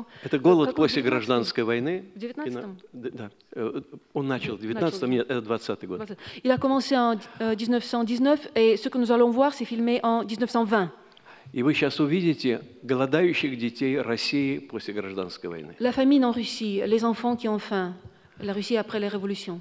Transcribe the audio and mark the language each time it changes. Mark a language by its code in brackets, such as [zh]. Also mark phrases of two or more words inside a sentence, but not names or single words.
[ru] Это голод после гражданской войны. В 19-м? Да, он начал в 19-м, нет, это 20-й год. [fr] Il a commencé en 1919 et ce que nous allons voir, c'est filmé en 1920. [ru] И вы сейчас увидите голодающих детей России после гражданской войны. [fr] La famine en Russie, les enfants qui ont faim, la Russie après les révolutions.